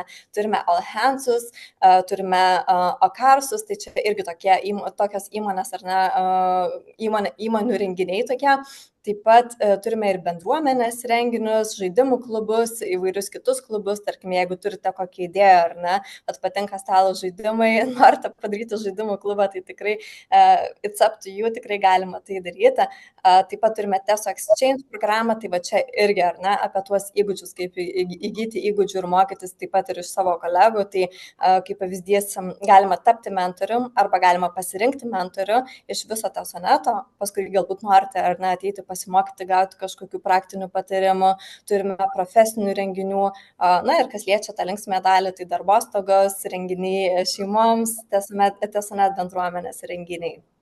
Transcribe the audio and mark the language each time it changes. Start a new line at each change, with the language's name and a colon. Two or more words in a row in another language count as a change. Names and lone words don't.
Lithuanian: Turime All Handsus, turime Okarsus, tai čia irgi tokios įmonės, ar ne, įmonių renginiai tokie. Taip pat turime ir bendruomenės renginius, žaidimų klubus, įvairius kitus klubus, tarkim, jeigu turite kokią idėją, ar ne, bet patinka stalo žaidimai, norite padaryti žaidimų klubą, tai tikrai
English: it's up to you,
Lithuanian: tikrai galima tai daryti. Taip pat turime Teso Exchange programą, tai va čia irgi, ar ne, apie tuos įgūdžius, kaip įgyti įgūdžių ir mokytis taip pat ir iš savo kolegų, tai kaip pavyzdys galima tapti mentorium arba galima pasirinkti mentorių iš viso Tesoneto, paskui galbūt norite, ar ne, ateiti pasimokyti, gauti kažkokių praktinių patarimų, turime profesinių renginių, na ir kas liečia tą linksmę dalį, tai darbostogos, renginiai šeimoms, Tesonet bendruomenės renginiai.